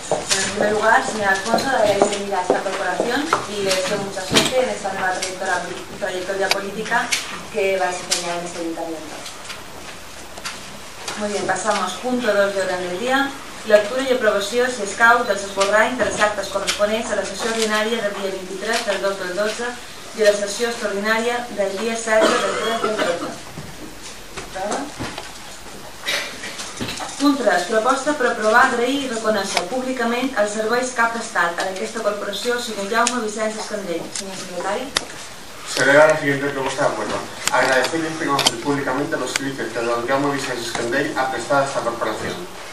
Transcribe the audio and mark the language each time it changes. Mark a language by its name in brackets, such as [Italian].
[Spanish] En primer lugar, señor Alfonso, daré la bienvenida a esta corporación y le deseo mucha suerte en esta nueva trayectoria política que va a desempeñar en este ayuntamiento. Muy bien, pasamos punto 2 de orden del dia. [Catalan] Lectura i aprovació, si escau, dels esborranys de les actes corresponents a la sessió ordinària del dia 23 del 2 del 12 i a la sessió extraordinària del dia 16 del 3 del 12. Punt 3. Proposta per aprovar, agrair i reconèixer públicament els serveis que ha prestat a aquesta corporació el senyor Jaume Vicenç Escandell. Senyor secretari. [Spanish] Se eleva la siguiente propuesta de acuerdo. Agradecer y reconocer públicamente los servicios que don Jaume Vicenç Escandell ha prestado a esta corporación.